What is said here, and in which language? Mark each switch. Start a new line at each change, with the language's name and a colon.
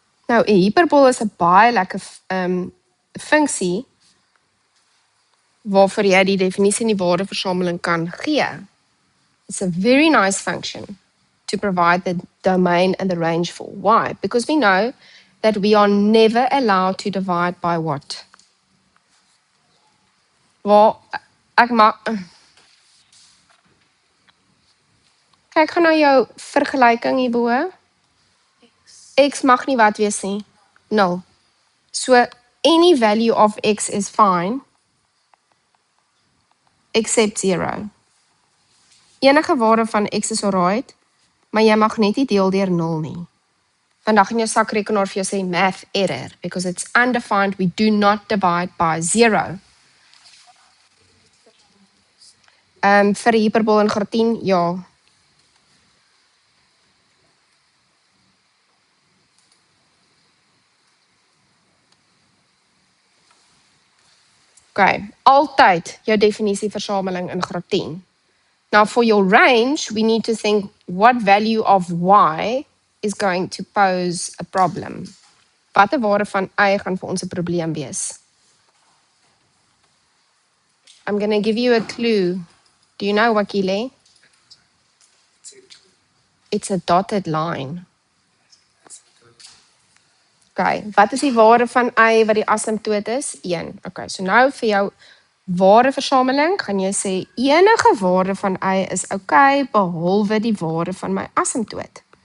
Afrikaans: Nou, 'n hyperbool is 'n baie lekker funksie waarvoor jy die definisie en die waardeversameling kan gee.
English: It's a very nice function to provide the domain and the range for. Why? Because we know that we are never allowed to divide by what?
Afrikaans: Wel, ek mag... Kyk, gaan nou jou vergelyking hierbo. X mag nie wat wees nie. 0.
English: So, any value of x is fine, except 0.
Afrikaans: Enige waarde van x is alright, maar jy mag net nie deel deur 0 nie. Vandag in jou sakrekenaar vir jou sê
English: math error, because it's undefined, we do not divide by 0.
Afrikaans: Vir die hyperbool in graad 10, ja. Okay, altyd jou definisieversameling in graad 10.
English: Now for your range, we need to think what value of y is going to pose a problem.
Afrikaans: Watter waarde van y gaan vir ons 'n probleem wees?
English: I'm going to give you a clue. Do you know, Wakile? It's a dotted line.
Afrikaans: Okay, wat is die waarde van y wat die asymptoot is? 1. Okay, so nou vir jou waardeversameling gaan jy sê enige waarde van y is okay behalwe die waarde van my asymptoot.